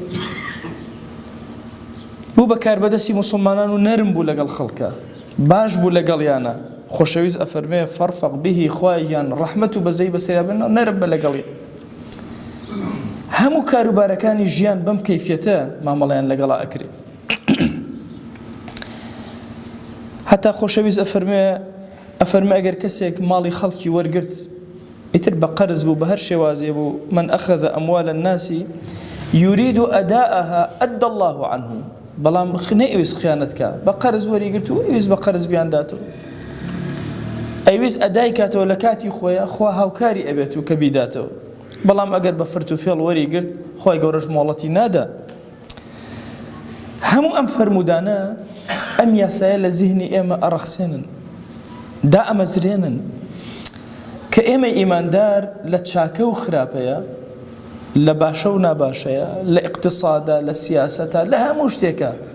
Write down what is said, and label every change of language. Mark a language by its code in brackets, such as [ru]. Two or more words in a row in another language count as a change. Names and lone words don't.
[ckb] بوو بە کاربەدەستی موسڵمانان و نەرم بوو لەگەڵ خەڵکە باش بوو لەگەڵیانە خۆشەویست ئەفەرمێ [ar] فرفق به [ckb] خوایان ڕەحمەت و بەزەی بەسەریا بن نەرم بە لەگەڵی هەموو کاروبارەکانی ژیان بەم کەیفیەتە مامەڵەیان لەگەڵا ئەکرێ هەتا خۆشەویست ئەفەرمێ ئەگەر کەسێک ماڵی خەڵکی وەرگرت ئیتر بە قەرز بوو بە هەر شێوازێ بوو [ar] من ئەخەذ ئەموال الناس يريد أداءها أدى الله عنه [ckb] بەڵام نەئەویست خیانەتکە بە قەرز وەریگرت و ئەویست بە قەرز بیانداتەوە ئەویست ئەدای کاتەوە لە کاتی خۆیە خوا هاوکاری ئەبێت و کە بیداتەوە بەڵام ئەگەر بە فرت و فێڵ وەریگرت خۆی گەورەش مۆڵەتی نادا هەموو ئەم فەرمودانە ئەم یاسایە لە زیهنی ئێمە ئەڕەخسێنن دا ئەمەزرێنن کە ئێمە ئیماندار لە چاکە و خراپەیە لە باشە و ناباشەیە لە ئیقتصادا لە سیاسەتە لە هەموو شتێکە